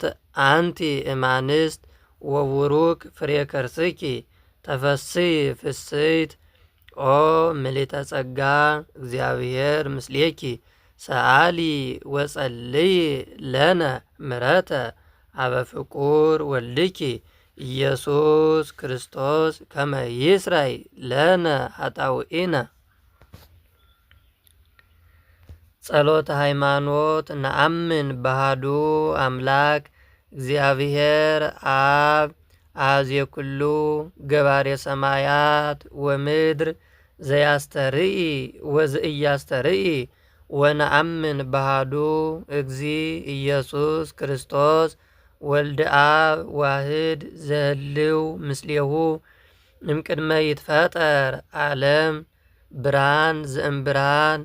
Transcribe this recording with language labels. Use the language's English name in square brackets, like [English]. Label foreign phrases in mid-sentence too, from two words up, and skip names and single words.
[Geez] አንቲ እማንስት ወቡሩክ ፍሬ ከርስኪ ተፈሥሒ ፍሥሕት ኦ ምልዕተ ጸጋ እግዚአብሔር ምስሌኪ ሰአሊ ወጸልይ ለነ ምሕረተ አበ ፍቁር ወልድኪ ኢየሱስ ክርስቶስ ከመ ይስራይ ለነ ኃጣውኢነ። ጸሎተ ሃይማኖት። ነአምን በሃዱ አምላክ እግዚአብሔር አብ አኀዜ ኩሉ ገባሬ ሰማያት ወምድር ዘያስተርኢ ወዘኢያስተርኢ ወነአምን በሃዱ እግዚ ኢየሱስ ክርስቶስ ወልደ አብ ዋህድ ዘህልው ምስሌሁ እምቅድመ ይትፈጠር ዓለም ብርሃን ዘእምብርሃን